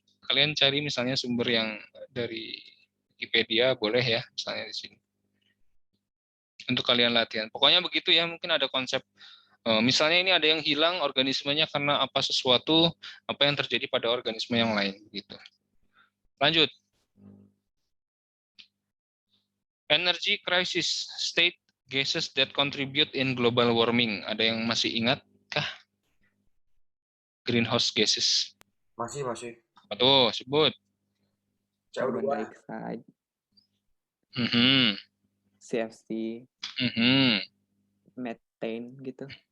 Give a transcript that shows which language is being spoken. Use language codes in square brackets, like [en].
[id] Kalian cari misalnya sumber yang dari Wikipedia, boleh ya, misalnya di sini. Untuk kalian latihan. Pokoknya begitu ya, mungkin ada konsep. Misalnya ini ada yang hilang organismenya karena apa sesuatu, apa yang terjadi pada organisme yang lain. Gitu. Lanjut. [en] Energy crisis, state gases that contribute in global warming. [id] Ada yang masih ingat kah? [en] Greenhouse gases. [id] Masih. Apa tuh? Sebut. [en] Carbon dioxide. [id] CFC. Methane gitu.